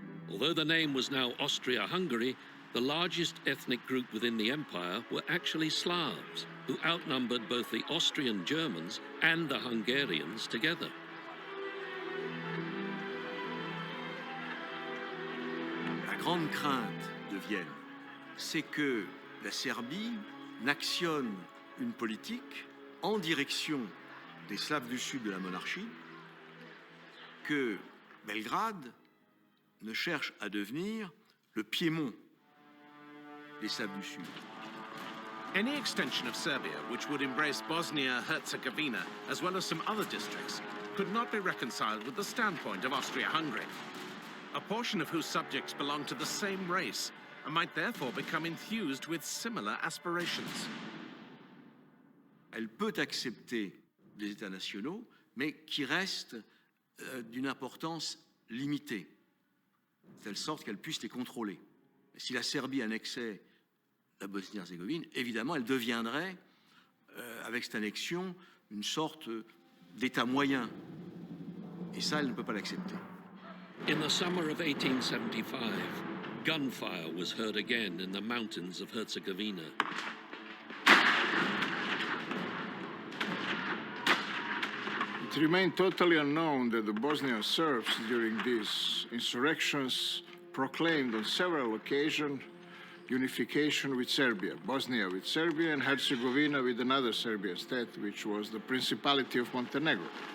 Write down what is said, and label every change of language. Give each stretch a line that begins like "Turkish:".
English: Although the name was now Austria-Hungary, the largest ethnic group within the empire were actually Slavs, who outnumbered both the Austrian Germans and the Hungarians together.
French: La grande crainte de Vienne, c'est que la Serbie n'actionne une politique en direction des Slaves du Sud de la monarchie, que Belgrade ne cherche à devenir le Piémont des Slaves du Sud.
English: Any extension of Serbia, which would embrace Bosnia-Herzegovina as well as some other districts, could not be reconciled with the standpoint of Austria-Hungary, a portion of whose subjects belong to the same race and might therefore become enthused with similar aspirations.
French: Elle peut accepter des États nationaux, mais qui restent d'une importance limitée, de telle sorte qu'elle puisse les contrôler. Si la Serbie annexait la Bosnie-Herzégovine, évidemment, elle deviendrait, avec cette annexion, une sorte d'État moyen. Et ça, elle ne peut pas l'accepter.
English: In the summer of 1875, gunfire was heard again in the mountains of Herzegovina. It remained totally unknown that the Bosnian Serbs during these insurrections proclaimed on several occasions unification with Serbia, Bosnia with Serbia and Herzegovina with another Serbian state, which was the Principality of Montenegro.